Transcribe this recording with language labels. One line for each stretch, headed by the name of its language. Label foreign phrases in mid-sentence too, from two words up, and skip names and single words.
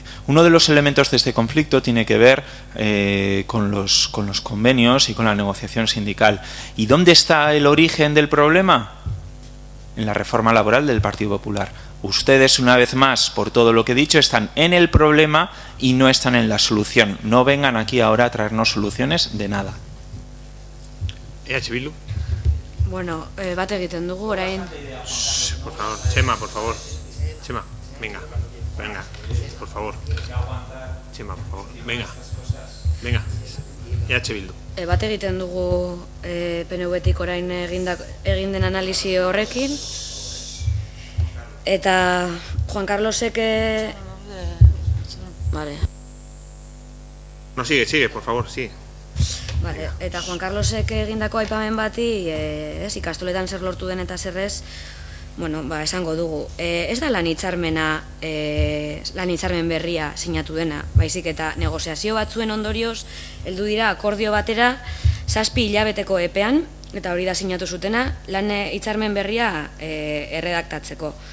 Spanish: Uno de los elementos de este conflicto tiene que ver con los convenios y con la negociación sindical. ¿Y dónde está el origen del problema? En la reforma laboral del Partido Popular. Ustedes, una vez más, por todo lo que he dicho, están en el problema y no están en la solución. No vengan aquí ahora a traernos soluciones de nada. EH Bildu.
Basque: Bueno, bat egiten dugu orain.
Spanish: Por favor, Chema, por favor. Chema, venga, por favor. Chema, por favor, venga.
Basque: EH Bildu. Bat egiten dugu PNV-tik orain egin den analisi horrekin. Eta Juan Carlosek...
Spanish: Vale. No, sigue, por favor, sigue. Vale,
Basque: eta Juan Carlosek egindako aipamen bati, ikastoletan zer lortu den eta zerrez, bueno, esango dugu. Ez da lan hitzarmen berria sinatu dena, baizik eta negoziazio batzuen ondorioz, heldu dira akordio batera 7 hilabeteko epean, eta hori da sinatu zutena, lan hitzarmen berria erredaktatzeko.